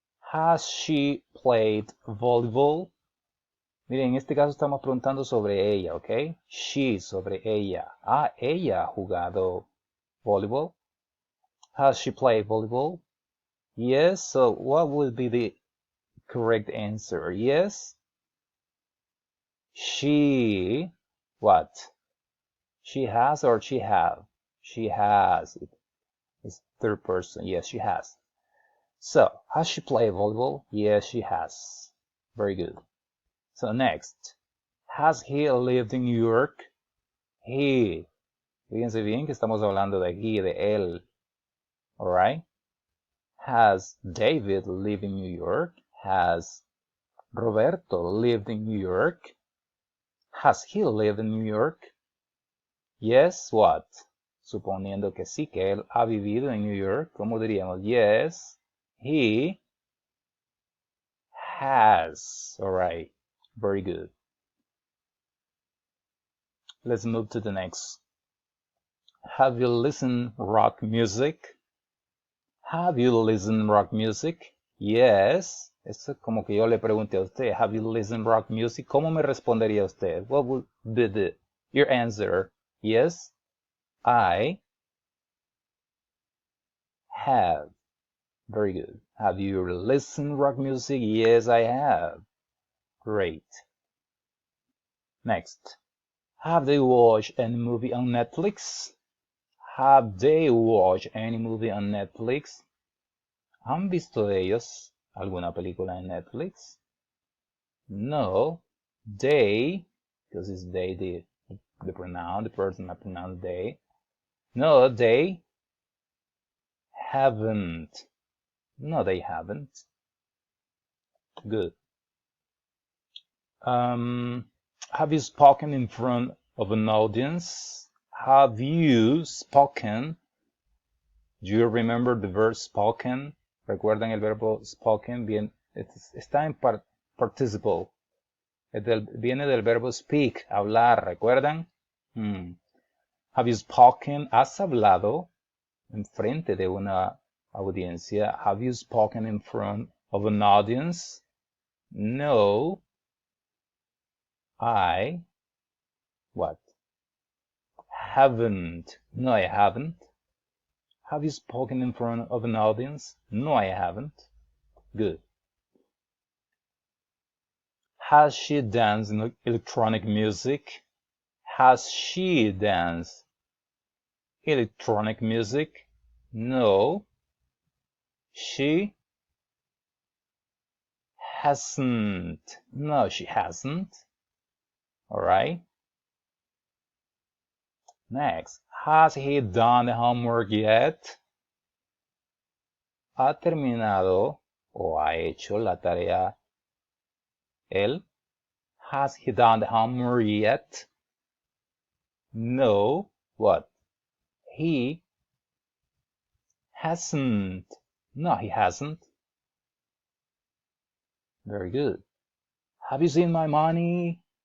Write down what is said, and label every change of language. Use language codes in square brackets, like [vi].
[en] Has she played volleyball? [es] Miren, en este caso estamos preguntando sobre ella, ¿ok? She, sobre ella. ¿Ha ella jugado volleyball? [en] Has she played volleyball? Yes, so what would be the correct answer? Yes? She, what? She has or she have? She has. It's third person. Yes, she has. So, has she played volleyball? Yes, she has. Very good. So next, has he lived in New York? He. [es] Fíjense bien que estamos hablando de he, de él. [en] Alright? Has David lived in New York? Has Roberto lived in New York? Has he lived in New York? Yes, what? [es] Suponiendo que sí, que él ha vivido en New York, ¿cómo diríamos? [en] Yes, he has. Alright, very good. Let's move to the next. Have you listened rock music? Have you listened rock music? [es] Yes. Eso es como que yo le pregunte a usted, [en] have you listened rock music? [es] ¿Cómo me respondería usted? [en] What would be your answer? Yes, I have. Very good. Have you listened rock music? Yes, I have. Great. Next. Have they watched any movie on Netflix? Have they watched any movie on Netflix? [es] ¿Han visto ellos alguna película en Netflix? [en] No, they, because it's they, the pronoun, the person that pronouns they. No, they haven't. No, they haven't. Good. Have you spoken in front of an audience? Have you spoken? Do you remember the verb spoken? [es] ¿Recuerdan el verbo spoken? Bien, está en participle. Viene del verbo speak, hablar, ¿recuerdan? [en] Have you spoken? [es] ¿Has hablado en frente de una audiencia? [en] Have you spoken in front of an audience? No. I what? Haven't. No, I haven't. Have you spoken in front of an audience? No, I haven't. Good. Has she danced in electronic music? Has she danced electronic music? No. She hasn't. No, she hasn't. All right. Next. Has he done the homework yet? [es] ¿Ha terminado o ha hecho la tarea él? [en] Has he done the homework yet? No. What? He hasn't. No, he hasn't. Very good. Have you seen my money?